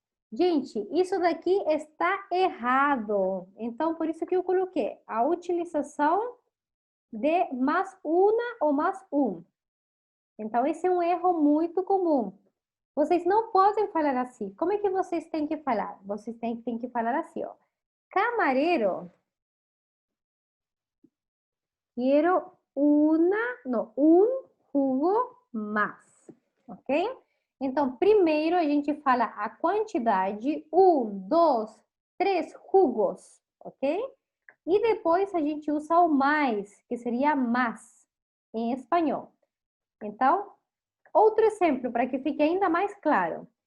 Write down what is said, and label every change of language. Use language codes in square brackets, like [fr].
[pt] Gente, isso daqui está errado. Então, por isso que eu coloquei a utilização de mais uma ou mais um. Então, esse é um erro muito comum. Vocês não podem falar assim. Como é que vocês têm que falar? Vocês têm que falar assim, ó. [es] Camareiro, quiero un jugo más, ok? [pt] Então, primeiro a gente fala a quantidade, 1, 2, 3 jugos, ok? E depois a gente usa o mais, que seria más, em espanhol. Então, outro exemplo, para que fique ainda mais claro.